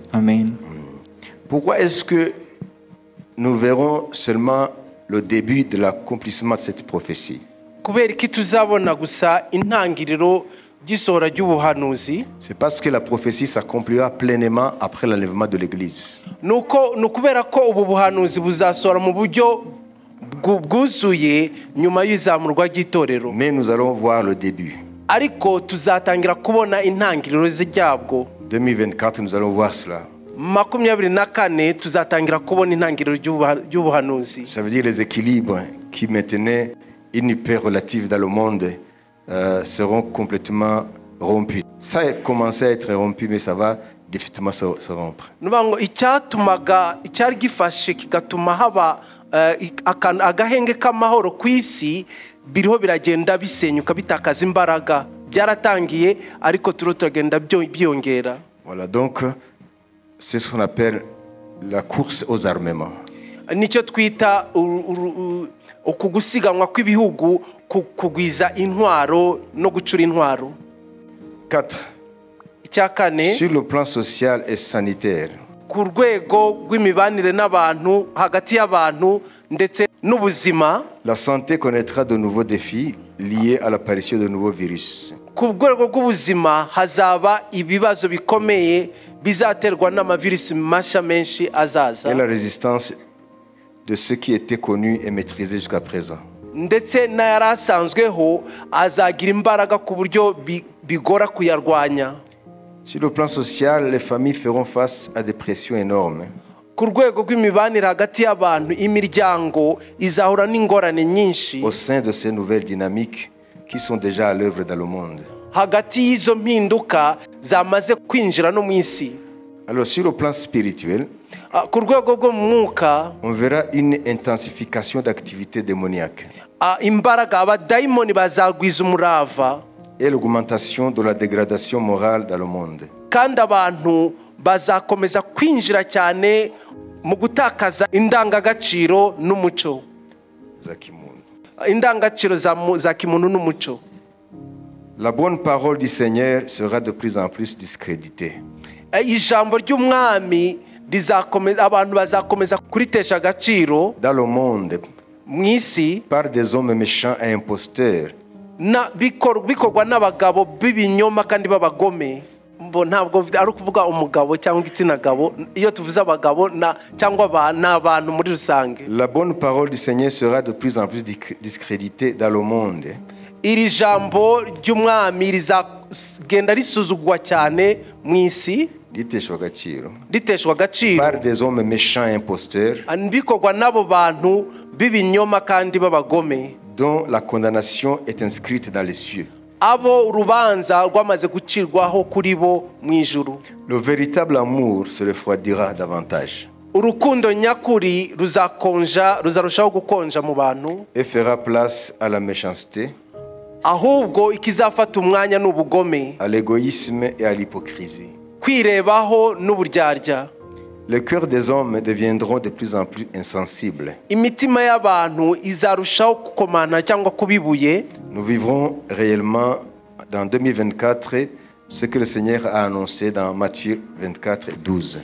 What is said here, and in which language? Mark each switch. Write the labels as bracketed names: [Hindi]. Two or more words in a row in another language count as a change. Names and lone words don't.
[French] Amen. Pourquoi est-ce que nous verrons seulement le début de l'accomplissement de cette prophétie? [Kinyarwanda] Kubera iki tuzabona gusa intangiriro gisohora ry'ubuhanuzi? [French] C'est parce que la prophétie s'accomplira pleinement après l'enlèvement de l'Église. [Kinyarwanda] Nukubera ko ubu buhanuzi buzasohora mu buryo bwuzuye nyuma y'izamurwa ry'itorero. [French] Mais nous allons voir le début. [Kinyarwanda] Ariko tuzatangira kubona intangiriro z'ijyabwo. [French] 2024 nous allons voir cela. [Kinyarwanda] 2024 tuzatangira kubona intangiriro ry'ubuhanuzi. [French] Ça veut dire les équilibres qui maintenaient une paix relative dans le monde seront complètement rompus. Ça a commencé à être rompu, mais ça va définitivement se rompre. [Kinyarwanda] Nubango icyatumaga icyari gifashe kigatuma haba agahenge k'amahoro ku isi biriho biragenda bisenyuka bitakaza imbaraga. Byaratangiye ariko turagenda byongera. [French] Voilà, donc c'est ce qu'on appelle la course aux armements. [Kinyarwanda] Nicyo twita ukugusiganwa kw'ibihugu kugwiza intwaro no gucura intwaro. [French] 4. Sur le plan social et sanitaire, [Kinyarwanda] ku rwego rw'imibanire n'abantu hagati y'abantu ndetse n'ubuzima, [French] la santé connaîtra de nouveaux défis liés à l'apparition de nouveaux virus. [Kinyarwanda] ku rwego rw'ubuzima hazaba ibibazo bikomeye bizaterwa n'amavirisi mashya menshi azaza [French] et la résistance de ce qui était connu et maîtrisé jusqu'à présent. [Kinyarwanda] ndetse n'ayari asanzweho azagira imbaraga ku buryo bigora kuyarwanya. [French] Sur le plan social, les familles feront face à des pressions énormes. [Kinyarwanda] Ku rwego rw'imibanire hagati y'abantu, imiryango izahura n'ingorane nyinshi [French] Au sein de ces nouvelles dynamiques qui sont déjà à l'œuvre dans le monde. [Kinyarwanda] hagati y'izo mpinduka zamaze kwinjira no mu isi. [French] Alors sur le plan spirituel, [Kinyarwanda] Ku rwego rwo mu mwuka, [French] on verra une intensification d'activités démoniaques [Kinyarwanda] imbaraga, abadayimoni bazagwiza umurava [French] et l'augmentation de la dégradation morale dans le monde. [Kinyarwanda] kandi abantu bazakomeza kwinjira cyane mu gutakaza indangagaciro n'umuco, Zakimun. indangagaciro za kimuntu n'umuco. [French] La bonne parole du Seigneur sera de plus en plus discréditée. [Kinyarwanda] Ijambo ry'umwami rizakomeza, abantu bazakomeza kuritesha agaciro [French] Dans le monde, [Kinyarwanda] mu isi [French] par des hommes méchants et imposteurs, [Kinyarwanda] bikorwa n'abagabo b'ibinyoma kandi b'abagome. Ntabwo ari ukuvuga umugabo cyangwa igitsina gabo, iyo tuvuze abagabo cyangwa n'abantu muri rusange. [French] la bonne parole du Seigneur sera de plus en plus discréditée dans le monde. [Kinyarwanda] Iri jambo ry'umwami rizagenda risuzugwa cyane mu isi, Riteshwa agaciro. riteshwa agaciro, [French] Par des hommes méchants et imposteurs, [Kinyarwanda] bikorwa n'abo bantu b'ibinyoma kandi b'abagome, [French] dont la condamnation est inscrite dans les cieux. [Kinyarwanda] abo urubanza rwamaze gucirwaho kuri bo mu ijuru. [French] Le véritable amour se refroidira davantage [Kinyarwanda] Urukundo nyakuri ruzarushaho gukonja mu bantu, [French] et fera place à la méchanceté, [Kinyarwanda] ahubwo ikizafata umwanya n'ubugome, [French] à l'égoïsme et à l'hypocrisie. [Kinyarwanda] kwirebaho n'uburyarya. [French] Les cœurs des hommes deviendront de plus en plus insensibles. [Kinyarwanda] Imitima y'abantu izarushaho gukomana cyangwa kubibuye. [French] Nous vivrons réellement dans 2024 ce que le Seigneur a annoncé dans Matthieu 24, 12.